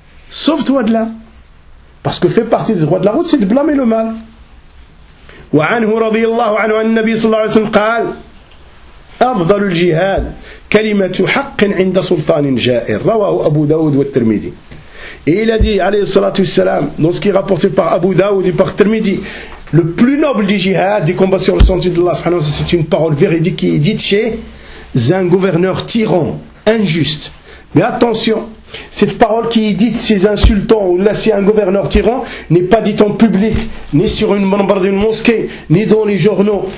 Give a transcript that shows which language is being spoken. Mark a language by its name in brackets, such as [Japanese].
[French] Sauve-toi de là. Parce que fait partie des droits de la route, c'est de blâmer le mal. [Arabic] وعنه رضي الله عنه عن النبي صلى الله عليه وسلم قال أفضل الجهاد كلمة حق عند سلطان جائر رواه أبو داود والترمذي. [French] Et il a dit, [Arabic] alayhi salatu wassalam, [French] dans ce qui est rapporté par Abu Daoud et par Tirmidhi, le plus noble des jihad, des combats sur le sentier de Allah, c'est une parole véridique qui est dite chez un gouverneur tyran, injuste. Mais attention, cette parole qui est dite chez un sultan ou là chez un gouverneur tyran, n'est pas dite en public, ni sur une manbar d'une mosquée, ni dans les journaux.